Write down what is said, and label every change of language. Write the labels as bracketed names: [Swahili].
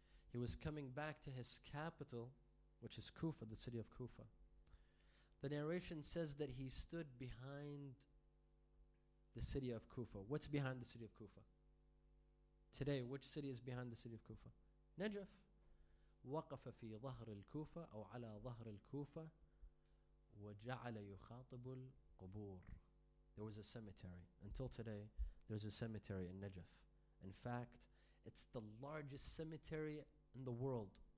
[English] He was coming back to his capital, which is Kufa, the city of Kufa. The narration says that he stood behind the city of Kufa. What's behind the city of Kufa? Today, which city is behind the city of Kufa? Najaf. [Arabic] وقف في ظهر الكوفة أو على ظهر الكوفة وجعل يخاطب القبور. [English] There was a cemetery. Until today, there's a cemetery in Najaf. In fact, it's the largest cemetery in the world.